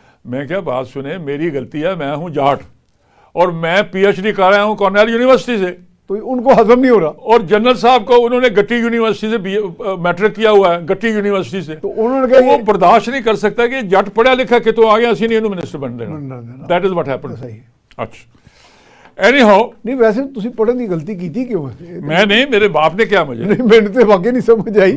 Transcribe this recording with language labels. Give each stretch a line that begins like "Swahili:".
Urdu: میں کیا, بات سنیں, میری غلطی ہے, میں ہوں جاٹ اور میں پی ایچ ڈی کر رہا ہوں کارنیل یونیورسٹی سے. تو ان کو ہضم نہیں ہو رہا. اور جنرل صاحب کو انہوں نے گٹی یونیورسٹی سے میٹرک کیا ہوا ہے, گٹی یونیورسٹی سے. تو انہوں نے وہ برداشت نہیں کر سکتا کہ جٹ پڑھا لکھا کہ
Punjabi: تو آگے اسی نہیں منسٹر بن دینا.
English: That is what happen.
Urdu: صحیح. اچھا, اینی ہاؤ نہیں ویسے
Punjabi: ਤੁਸੀਂ ਪੜਨ ਦੀ ਗਲਤੀ ਕੀਤੀ ਕਿਉਂ ਹੈ
Urdu: میں نہیں, میرے باپ نے کیا مجھے, نہیں میں نے تو واقعی نہیں سمجھ آئی